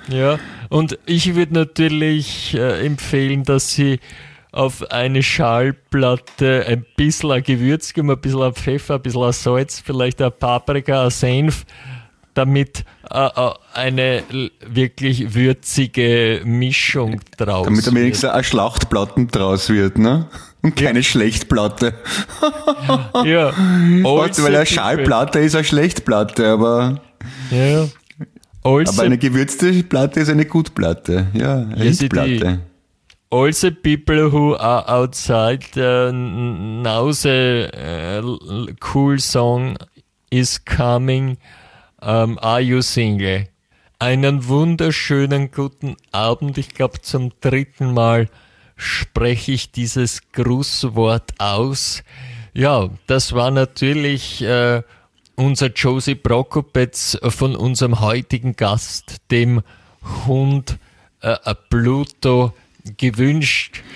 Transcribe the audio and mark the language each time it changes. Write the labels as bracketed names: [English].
[German] Ja, und ich würde natürlich empfehlen, dass Sie auf eine Schallplatte ein bisschen Gewürz geben, ein bisschen Pfeffer, ein bisschen Salz, vielleicht ein Paprika, ein Senf, damit eine wirklich würzige Mischung draus wird. Damit wenigstens eine Schlachtplatte draus wird, ne? Und keine Schlechtplatte. Ja. Weil eine Schallplatte ist eine Schlechtplatte, aber. Ja. Aber eine gewürzte Platte ist eine Gutplatte. Ja, eine Hitplatte. [English] All the people who are outside, now the cool song is coming. Are you single? [German] Einen wunderschönen guten Abend. Ich glaube, zum dritten Mal spreche ich dieses Grußwort aus. Ja, das war natürlich unser Josie Prokopetz von unserem heutigen Gast, dem Hund Pluto, gewünscht.